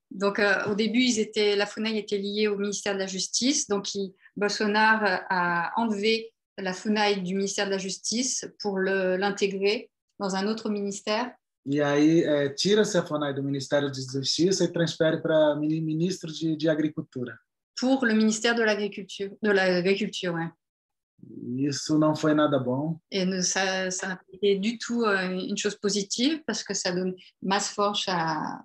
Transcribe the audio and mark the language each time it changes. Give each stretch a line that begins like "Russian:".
French: Donc au début, la FUNAI était liée au ministère de la Justice, donc Bolsonaro a enlevé la FUNAI du ministère de la Justice pour l'intégrer dans un autre ministère.
Portuguese: E aí tira-se a FUNAI do Ministério da Justiça e transfere para o ministro de Agricultura.
French: Pour le ministère de l'Agriculture, ouais.
Portuguese: Isso não foi nada bom.
French: Et ça n'a pas été du tout une chose positive parce que ça donne mais force à...